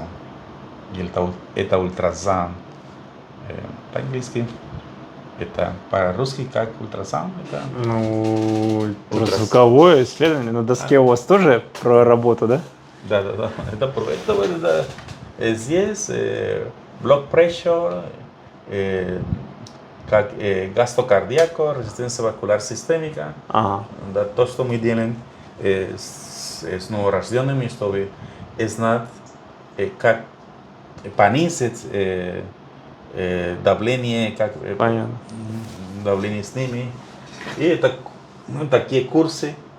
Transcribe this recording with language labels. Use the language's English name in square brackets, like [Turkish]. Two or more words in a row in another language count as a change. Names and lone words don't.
[Russian] И это ультразвук. По-английски это по-русски как ультрасаунд? Это Ну, ультразвуковое исследование на доске у вас тоже про работу, да? да. Это здесь [English] blood pressure, [Russian] как [Spanish] gasto cardíaco, resistencia vascular sistémica. [Russian] Ага. Да, то, что мы делаем с новорожденными, чтобы знать, как понизить давление, как Понятно. давление с ними. И это такие курсы.